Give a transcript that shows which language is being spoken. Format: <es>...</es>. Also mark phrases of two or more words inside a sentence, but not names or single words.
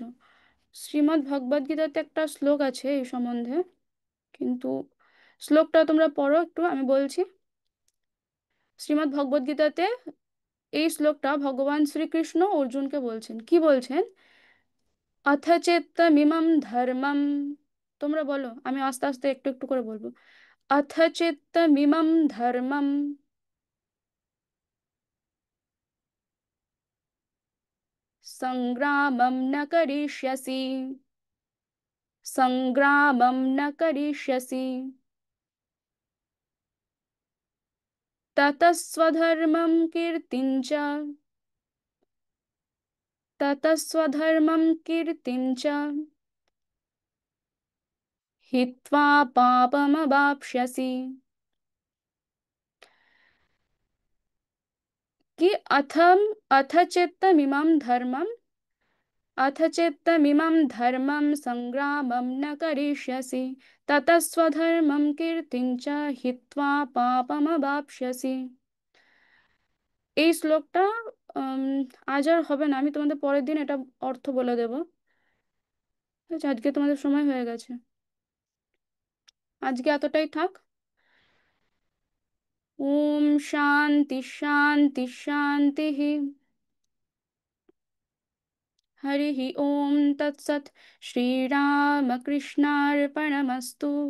<bn>শ্রীমদ্ ভগবদ গীতাতে একটা শ্লোক আছে এই সম্বন্ধে, কিন্তু শ্লোকটা তোমরা পড়ো একটু, আমি বলছি। শ্রীমদ্ ভগবদ গীতাতে এই শ্লোকটা ভগবান শ্রীকৃষ্ণ অর্জুনকে বলছেন, কি বলছেন?</bn> <sa>অথ চেত্তমিমম ধর্মম,</sa> <bn>তোমরা বলো, আমি আস্তে আস্তে একটু একটু করে বলবো।</bn> <sa>অথ চেত্তমিমম ধর্মম সংগ্রামম ন করিষ্যসি, সংগ্রামম ন করিষ্যসি, ততঃ স্বধর্মম কীর্তিং চ, ততঃ স্বধর্মম কীর্তিং চ হিত্বা পাপমवाप्स्यसि। कि अथ चेत्तमिमं धर्मम्, अथ चेत्तमिमं धर्मं संग्रामं न करिष्यसि, ततः स्वधर्मं कीर्तिं च हित्वा पापमवाप्स्यसि।</sa> <bn>এই শ্লোকটা উম, আজ আর হবে না, আমি তোমাদের পরের দিন এটা অর্থ বলে দেবো। ঠিক আছে, আজকে তোমাদের সময় হয়ে গেছে, আজকে এতটাই থাক।</bn> <sa>ওম শান্তি শান্তি শান্তি। हरिः ओम तत्सत्। श्रीरामकृष्णार्पणमस्तु।</sa>